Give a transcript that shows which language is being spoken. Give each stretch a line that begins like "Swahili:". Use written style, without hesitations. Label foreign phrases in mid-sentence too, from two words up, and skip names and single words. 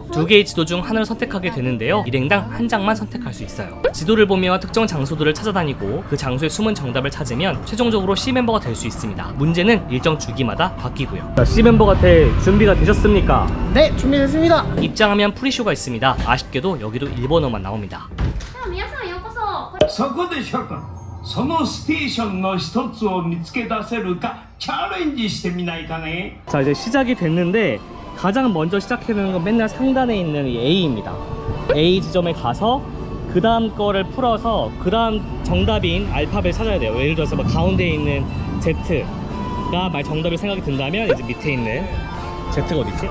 Korean: 두 개의 지도 중 하나를 선택하게 되는데요. 일행당 한 장만 선택할 수 있어요. 지도를 보며 특정 장소들을 찾아다니고 그 장소의 숨은 정답을 찾으면 최종적으로 C 멤버가 될 수 있습니다. 문제는 일정 주기마다 바뀌고요. 자, C 멤버가 될 준비가 되셨습니까? 네, 준비됐습니다. 입장하면 프리쇼가 있습니다. 아쉽게도 여기도 일본어만 나옵니다.
Japanese: 皆さんようこそ。そこで諸君そのステーションの一つを見つけ出せるかチャレンジしてみないかね。
Korean: 자, 이제 시작이 됐는데 가장 먼저 시작해야 되는 건 맨날 상단에 있는 이 A입니다. A 지점에 가서 그 다음 거를 풀어서 그 다음 정답인 알파벳을 찾아야 돼요. 예를 들어서 뭐 가운데에 있는 Z가 만약 정답이 생각이 든다면 이제 밑에 있는 Z가 어디있지?